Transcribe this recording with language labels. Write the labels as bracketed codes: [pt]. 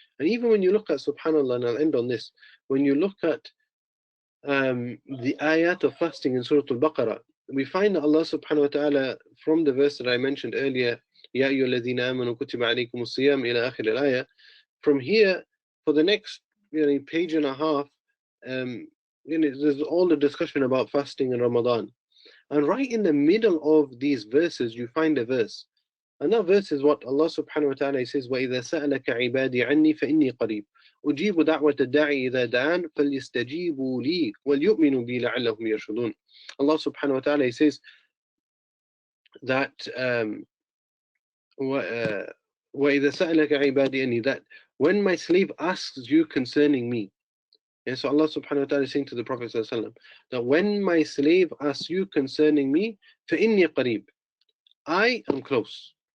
[en] And even when you look at, subhanAllah, and I'll end on this, when you look at the ayat of fasting in Surah Al-Baqarah, we find that Allah subhanahu wa ta'ala, from the verse that I mentioned earlier, Ya ayyuhalladhina amanu kutiba alaykumus siyam ila akhir al-ayah, from here, for the next page and a half, there's all the discussion about fasting in Ramadan. And right in the middle of these verses, you find a verse. And that verse is what Allah subhanahu wa ta'ala says, [ar] وَإِذَا سَأَلَكَ عِبَادِي عَنِّي فَإِنِّي قَرِيبٌ أُجِيبُ دَعْوَةَ الدَّاعِ إِذَا دَعَانِ فَلْيَسْتَجِيبُوا لِي وَلْيُؤْمِنُوا بِي لَعَلَّهُمْ يَرْشُدُونَ. [en] Allah subhanahu wa ta'ala says that [ar] وَإِذَا سَأَلَكَ عِبَادِي عَنِّي, [en] that when my slave asks you concerning me, and so Allah subhanahu wa ta'ala is saying to the Prophet ﷺ, that when my slave asks you concerning me, [ar] فَإِنِّي قَرِيبٌ, [en] I am close.